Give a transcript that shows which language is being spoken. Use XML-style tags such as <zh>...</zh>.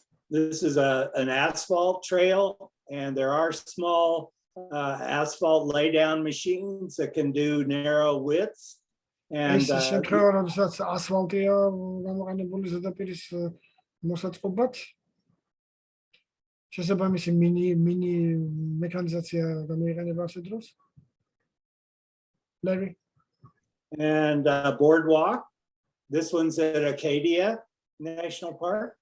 <en>This is an asphalt trail, and there are small asphalt laydown machines that can do narrow widths. And</en> <ka>ეს შემთხვევა, როდესაც ასფალტია გამოყენებული ზედაპირის მოსაწყობად, შესაბამისი მინი მექანიზაცია გამოიყენება ასე დროს.</ka> <en>Larry? And boardwalk. This one's at Acadia National Park.</en>